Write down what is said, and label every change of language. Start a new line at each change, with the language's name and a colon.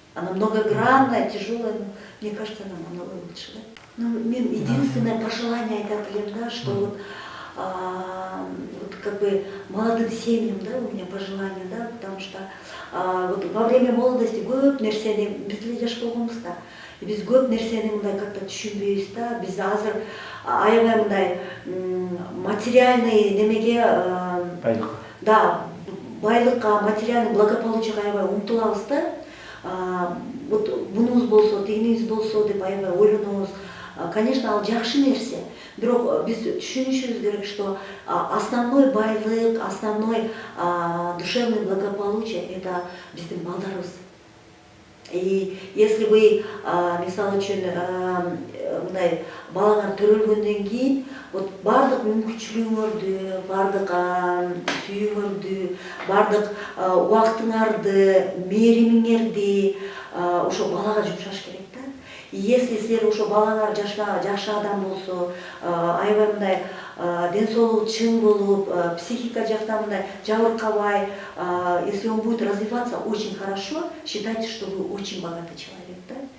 Russian: Она многогранная, тяжелая, но мне кажется, она намного лучше. Да? Ну, единственное пожелание это, да, что вот, вот как бы молодым семьям, да, у меня пожелание, да, потому что вот во время молодости
Kyrgyz: көп нерсени бизде жаш болгонбуз да. Биз көп нерсени мындай как-то түшүнбөйбүз да. Биз азыр аябай мындай материальный немеге байлыкка. Да, байлыкка, материальный благополучияга аябай умтулабыз да. Вот бунубуз болсо, тигинибиз болсо деп аябай ойлонобуз. конечно, ал жакшы нерсе. Бирок биз түшүнүшүбүз керек, что основной байлык,
Russian: основной душевное благополучие — это
Kyrgyz: биздин балдарыбыз.
Russian: И если вы,
Kyrgyz: мисалы үчүн, мындай балаңар төрөлгөндөн кийин, вот бардык мүмкүнчүлүгүңөрдү, бардык сүйүүңөрдү, бардык убактыңарды, мээримиңерди ошо балага жумшаш керек да. Если силер ошо балаңар жакшы адам болсо, аябай мындай ден соолугу чың болуп, психика жактан мындай жабыркабай,
Russian: если он будет развиваться очень хорошо, считайте, что вы очень богатый человек, да?